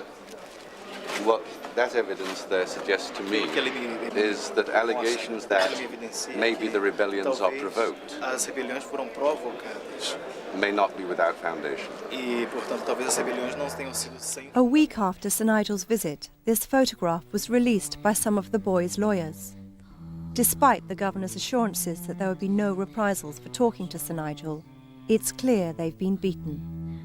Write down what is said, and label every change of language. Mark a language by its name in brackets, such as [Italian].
[English] that what that evidence there suggests to me is that allegations that maybe the rebellions are provoked [Portuguese] As rebeliões foram provocadas [English] may not be without foundation. [Portuguese] e, portanto, talvez as rebeliões não tenham sido sem. [English] A week after Sir Nigel's visit, this photograph was released by some of the boys' lawyers. Despite the governor's assurances that there would be no reprisals for talking to Sir Nigel, it's clear they've been beaten.